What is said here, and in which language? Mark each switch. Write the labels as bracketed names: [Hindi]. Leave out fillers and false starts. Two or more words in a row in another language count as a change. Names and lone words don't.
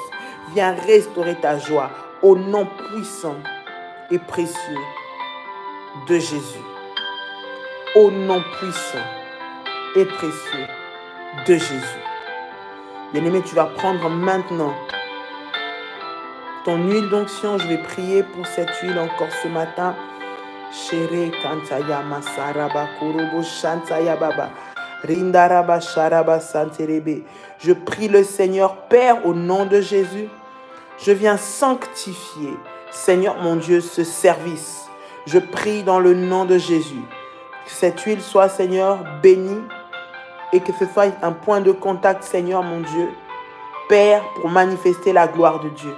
[French] Viens restaurer ta joie. Au nom puissant et précieux de Jésus. Au nom puissant et précieux de Jésus. Bien-aimé, tu vas prendre maintenant ton huile d'onction. Je vais prier pour cette huile encore ce matin. Chere kantaya masaraba kurubu shantaya baba. Rindaraba sharaba santerebe. Je prie le Seigneur Père au nom de Jésus. Je viens sanctifier, Seigneur mon Dieu, ce service. Je prie dans le nom de Jésus. Que cette huile soit, Seigneur, bénie. Et que ce soit un point de contact, Seigneur mon Dieu, Père, pour manifester la gloire de Dieu.